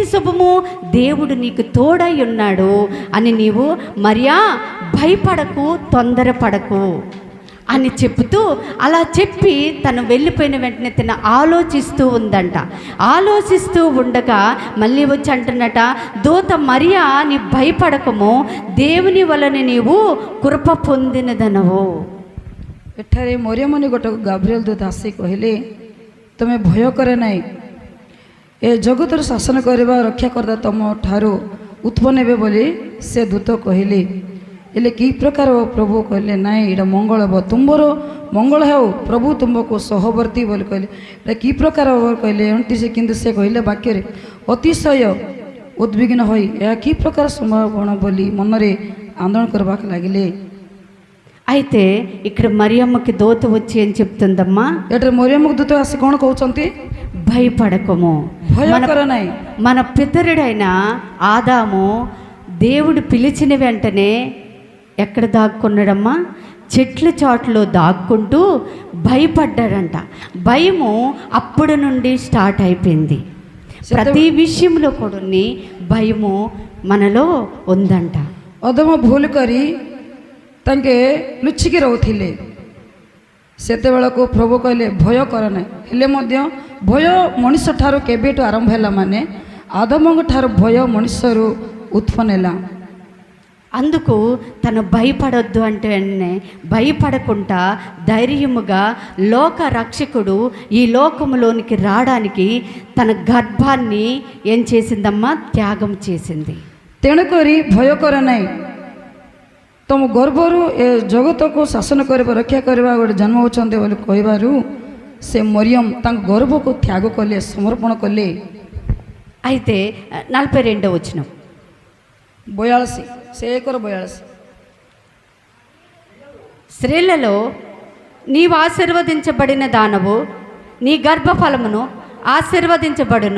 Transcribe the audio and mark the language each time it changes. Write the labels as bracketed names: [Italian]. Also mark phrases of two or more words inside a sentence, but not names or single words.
[Telugu] శుభము, దేవుడు నీకు తోడై ఉన్నాడు అని నీవు మరియా భయపడకు, తొందరపడకు అని చెప్తూ, అలా చెప్పి తను వెళ్ళిపోయిన వెంటనే తను ఆలోచిస్తూ ఉందంట. ఆలోచిస్తూ ఉండగా మళ్ళీ వచ్చి అంటున్నట, దూత మరియా, నీ భయపడకము, దేవుని వలన నీవు కృప పొందినదనవు. [Odia] ଏଠାରେ ମରିୟମନି ଗୋଟେ ଗାବ୍ରିଏଲ ଦୂତ ଆସି କହିଲେ, ତୁମେ ଭୟ କରେ ନାହିଁ, ଏ ଜଗତର ଶାସନ କରିବା ରକ୍ଷା କରିଦା ତୁମ ଠାରୁ ଉତ୍ପନ୍ନ ହେବେ ବୋଲି ସେ ଦୂତ କହିଲେ। ହେଲେ କି ପ୍ରକାର ପ୍ରଭୁ କହିଲେ, ନାଇଁ ଏଇଟା ମଙ୍ଗଳ ହେବ, ତୁମର ମଙ୍ଗଳ ହେଉ, ପ୍ରଭୁ ତୁମକୁ ସହବର୍ତ୍ତୀ ବୋଲି କହିଲେ। ଏଇଟା କି ପ୍ରକାର କହିଲେ 29, କିନ୍ତୁ ସେ କହିଲେ ବାକ୍ୟରେ ଅତିଶୟ ଉଦ୍ବିଗ୍ନ ହୋଇ ଏହା କି ପ୍ରକାର ସମ୍ଭାବନା ବୋଲି ମନରେ ଆନ୍ଦୋଳନ କରିବାକୁ ଲାଗିଲେ। [Telugu] అయితే ఇక్కడ మరియమ్మకి దూత వచ్చి ఏం చెప్తుందమ్మా? [Odia] ଏଠାରେ ମରିୟମକୁ ଦୂତ ଆସି କ'ଣ କହୁଛନ୍ତି? [Telugu] భయపడకము. [Odia] ଭୟ କର ନାହିଁ। [Telugu] మన పితరుడైన ఆదాము దేవుడు పిలిచిన వెంటనే ఎక్కడ దాక్కున్నాడమ్మా? చెట్ల చాటులో దాక్కుంటూ భయపడ్డాడంట. భయము అప్పుడు నుండి స్టార్ట్ అయిపోయింది. ప్రతి విషయంలో కూడా భయము మనలో ఉందంట. [Odia] ଅଦମ ଭୁଲ କରି ତାଙ୍କେ ଲୁଚିକି ରହୁଥିଲେ। ସେତେବେଳକୁ ପ୍ରଭୁ କହିଲେ ଭୟ କର ନାହିଁ। ହେଲେ ମଧ୍ୟ ଭୟ ମଣିଷ ଠାରୁ କେବେଠୁ ଆରମ୍ଭ ହେଲା? ମାନେ ଆଦମଙ୍କ ଠାରୁ ଭୟ ମଣିଷରୁ ଉତ୍ପନ୍ନ ହେଲା। [Telugu] అందుకు తను భయపడొద్దు అంటే భయపడకుండా ధైర్యముగా లోక రక్షకుడు ఈ లోకములోనికి రావడానికి తన గర్భాన్ని ఏం చేసిందమ్మా? త్యాగం చేసింది। [Odia] ତେଣୁକରି ଭୟ କର ନାହିଁ, ତୁମ ଗର୍ଭରୁ ଏ ଜଗତକୁ ଶାସନ କରିବା, ରକ୍ଷା କରିବା ଗୋଟେ ଜନ୍ମ ହେଉଛନ୍ତି ବୋଲି କହିବାରୁ ସେ ମରିୟମ ତାଙ୍କ ଗର୍ଭକୁ ତ୍ୟାଗ କଲେ, ସମର୍ପଣ କଲେ। [Telugu] అయితే 42వ వచనం [Odia] 42 ସେ 1:42 [Telugu] స్త్రీలలో నీవు ఆశీర్వదించబడిన దానవు, నీ గర్భఫలమును ఆశీర్వదించబడును.